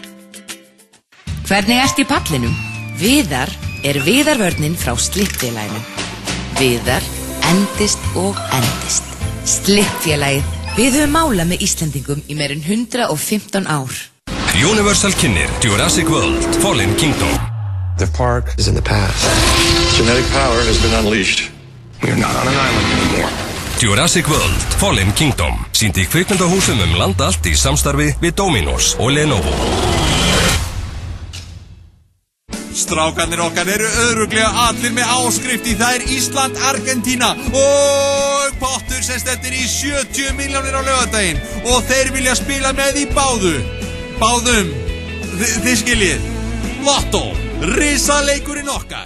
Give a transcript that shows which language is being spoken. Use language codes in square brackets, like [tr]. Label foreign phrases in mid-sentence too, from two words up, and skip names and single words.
[is] Hvernig ert í pallinum? Viðar er viðarvörnin frá Slippfélaginu. Viðar endist og endist. Slippfélagið. Við höfum málað með Íslendingum í meir en 115 ár. Universal kynir Jurassic World Fallen Kingdom. [en] The park is in the past. Genetic power has been unleashed. We are not on an island anymore. [is] Jurassic World Fallen Kingdom sýndi í kvikmyndahúsum land allt í samstarfi við Dominos og Lenovo. Strákarnir okkar eru öðruglega allir með áskrift í það er Ísland, Argentína og pottur sem stendur í 70 milljónir á laugardaginn og þeir vilja spila með í báðum þið skiljið Lotto, risaleikurinn okkar